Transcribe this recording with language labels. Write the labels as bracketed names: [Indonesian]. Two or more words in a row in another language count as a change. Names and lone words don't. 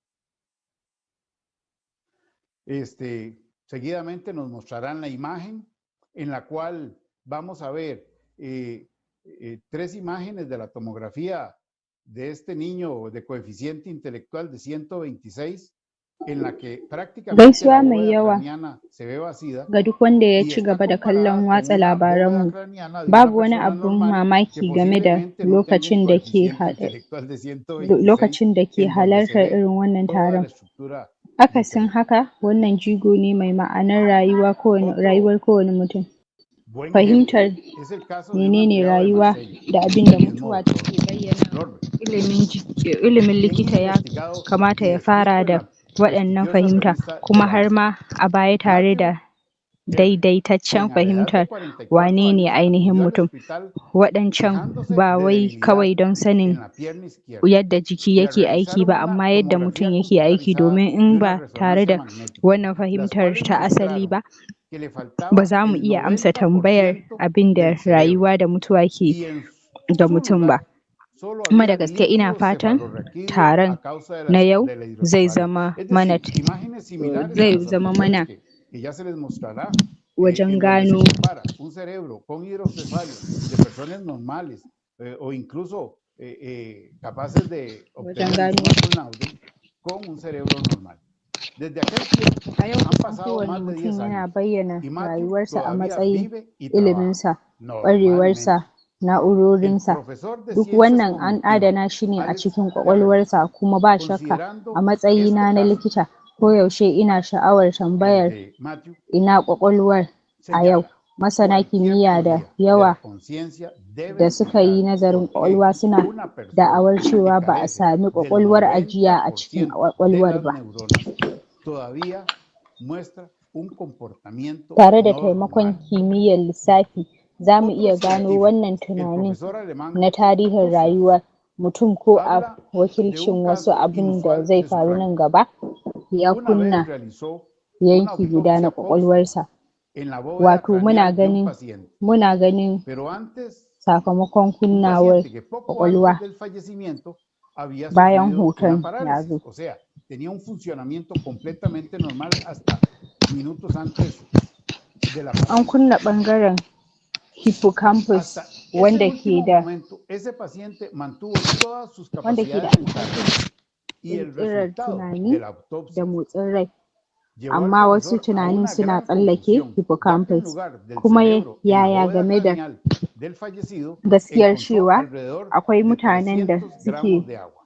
[Spanish] Seguidamente nos mostrarán la imagen en la cual vamos a ver 3 imágenes de la tomografía de este niño de coeficiente intelectual de 126, en la que prácticamente la bóveda craneana se ve vacía [Hausa] ga duk wanda ya [Spanish] y [Hausa] ci [Spanish] está [Hausa] gaba da [Spanish] comparada [Hausa] kallon [Spanish] con [Hausa] watsa [Spanish] una bóveda [Hausa] labaranmu. [Spanish] craneana de [Hausa] Babu [Spanish] una [Hausa] wani [Spanish] persona [Hausa] abun [Spanish] normal que [Hausa] mamaki game da [Spanish] posiblemente no tenga un coeficiente intelectual de 126, [Hausa] lokacin da ke [Spanish] en donde se [Hausa] halartar [Spanish] ve [Hausa] irin wannan [Spanish] toda la [Hausa] taron. [Spanish] estructura [Hausa] Akasin [Spanish] diferente. [Hausa] haka, wannan jigo ne mai ma'anar rayuwar kowane mutum. [Spanish] Buen ejemplo [Hausa] Fahimtar [Spanish] es el caso de un [Hausa] menene [Spanish] empleado de [Hausa] rayuwa [Spanish] Marsella, [Hausa] da abin da [Spanish] el mismo [Hausa] mutuwa [Spanish] doctor [Hausa] take bayyana. [Spanish] Lorber, [Hausa] Ilimin [Spanish] quien [Hausa] likita ya [Spanish] investigado [Hausa] kamata [Spanish] y [Hausa] ya fara [Spanish] descrito en [Hausa] da [Spanish] la [Hausa] waɗannan [Spanish] prestigiosa [Hausa] fahimta, [Spanish] revista [Hausa] kuma [Spanish] The [Hausa] har [Spanish] Lancet. [Hausa] ma a baya tare da [Spanish] Matthew R., [Hausa] daidaitaccen [Spanish] quien a la edad de [Hausa] fahimtar [Spanish] 44 [Hausa] wane ne [Spanish] años [Hausa] ainihin [Spanish] acudió al [Hausa] mutum. [Spanish] hospital [Hausa] Waɗancan [Spanish] quejándose [Hausa] ba [Spanish] de [Hausa] wai kawai [Spanish] debilidad [Hausa] don sanin [Spanish] en la pierna izquierda [Hausa] yadda jiki [Spanish] y al [Hausa] yake aiki [Spanish] realizar [Hausa] ba, [Spanish] una [Hausa] amma yadda mutum [Spanish] tomografía [Hausa] yake aiki, [Spanish] computarizada [Hausa] domin [Spanish] y [Hausa] in [Spanish] una [Hausa] ba tare [Spanish] resonancia [Hausa] da [Spanish] magnética, [Hausa] wannan [Spanish] las [Hausa] fahimtar [Spanish] cuales [Hausa] ta asali [Spanish] mostraron [Hausa] ba, [Spanish] que le [Hausa] ba [Spanish] faltaba [Hausa] za mu [Spanish] el [Hausa] iya amsa tambayar [Spanish] 90% [Hausa] abin da [Spanish] del cerebro [Hausa] rayuwa da mutuwa ke [Spanish] y en [Hausa] ga [Spanish] su [Hausa] mutum ba. [Spanish] lugar solo [Hausa] Kuma da [Spanish] había [Hausa] gaske ina [Spanish] líquido [Hausa] fatan [Spanish] cefalorraquídeo [Hausa] taron [Spanish] a causa [Hausa] na yau [Spanish] de la [Hausa] zai [Spanish] hidrocefalia. [Hausa] zama [Spanish] Es [Hausa] mana [Spanish] decir, imágenes similares a [Hausa] zai [Spanish] las [Hausa] zama [Spanish] anteriores [Hausa] mana [Spanish] que ya se les mostrará, [Hausa] wajen [Spanish] en donde se [Hausa] gano [Spanish] compara un cerebro con hidrocefalia de personas normales o incluso capaces de [Hausa] wajen [Spanish] obtener [Hausa] gano [Spanish] diploma cum laude con un cerebro normal. Desde aquel tiempo [Hausa] a yau [Spanish] han [Hausa] kusan [Spanish] pasado [Hausa] kowane [Spanish] más de 10 [Hausa] mutum yana [Spanish] años [Hausa] bayyana [Spanish] y Matthew [Hausa] rayuwarsa a [Spanish] todavía [Hausa] matsayin [Spanish] vive y trabaja [Hausa] iliminsa, [Spanish] normalmente. [Hausa] ƙwarewarsa, [Spanish] El [Hausa] na'urorinsa. [Spanish] profesor de [Hausa] Duk [Spanish] ciencias [Hausa] wannan an [Spanish] cognitivas, [Hausa] adana shi ne a [Spanish] Alex [Hausa] cikin [Spanish] Perelman, [Hausa] ƙwaƙwalwarsa, kuma ba shakka [Spanish] considerando [Hausa] a [Spanish] este [Hausa] matsayina na [Spanish] caso, [Hausa] likita koyaushe ina sha'awar [Spanish] el [Hausa] tambayar [Spanish] de Matthew, [Hausa] ina ƙwaƙwalwar a yau. [Spanish] señala [Hausa] Masana [Spanish] cualquier [Hausa] kimiyya da [Spanish] teoría de [Hausa] yawa [Spanish] la conciencia debe [Hausa] da suka yi [Spanish] explicar [Hausa] nazarin [Spanish] por qué [Hausa] ƙwaƙwalwa suna [Spanish] una persona [Hausa] da'awar [Spanish] que [Hausa] cewa ba a [Spanish] carece [Hausa] sami [Spanish] del [Hausa] ƙwaƙwalwar ajiya a cikin [Spanish] 90% de [Hausa] ƙwaƙwalwar [Spanish] las [Hausa] ba. [Spanish] neuronas todavía muestra un comportamiento [Hausa] Tare da [Spanish] normal. [Hausa] taimakon kimiyyar lissafi, za mu iya gano wannan tunanin na tarihin rayuwar mutum ko a wakilcin wasu abin da zai faru nan gaba. Ya [Spanish] Una vez [Hausa] kunna [Spanish] realizó [Hausa] yanki guda na ƙwaƙwalwarsa. Wato muna ganin [Spanish] pero antes [Hausa] sakamakon [Spanish] un [Hausa] kunnawar [Spanish] paciente que poco [Hausa] ƙwaƙwalwa [Spanish] antes del fallecimiento había [Hausa] bayan [Spanish] sufrido una [Hausa] hoton ya [Spanish] parálisis. [Hausa] zo. [Spanish] O sea, tenía un funcionamiento completamente normal hasta minutos antes de la [Hausa] An [Spanish] parálisis. [Hausa] kunna ɓangaren hippocampus [Spanish] Hasta [Hausa] wanda [Spanish] ese [Hausa] ke [Spanish] último [Hausa] da [Spanish] momento, ese paciente mantuvo todas sus [Hausa] wanda ke da [Spanish] capacidades mentales y el [Hausa] ƙirƙirar [Spanish] resultado [Hausa] tunani [Spanish] de la [Hausa] da [Spanish] autopsia [Hausa] motsin rai. [Spanish] llevó al [Hausa] Amma wasu [Spanish] profesor a [Hausa] tunanin [Spanish] una [Hausa] suna [Spanish] gran [Hausa] tsallake [Spanish] confusión, ya que en [Hausa] hippocampus. [Spanish] lugar del [Hausa] Kuma [Spanish] cerebro en la [Hausa] yaya [Spanish] bóveda [Hausa] game da [Spanish] craneal del fallecido, [Hausa] gaskiyar [Spanish] encontró [Hausa] cewa [Spanish] alrededor [Hausa] akwai [Spanish] de [Hausa] mutanen da [Spanish] 300 gramos [Hausa] suke [Spanish] de agua.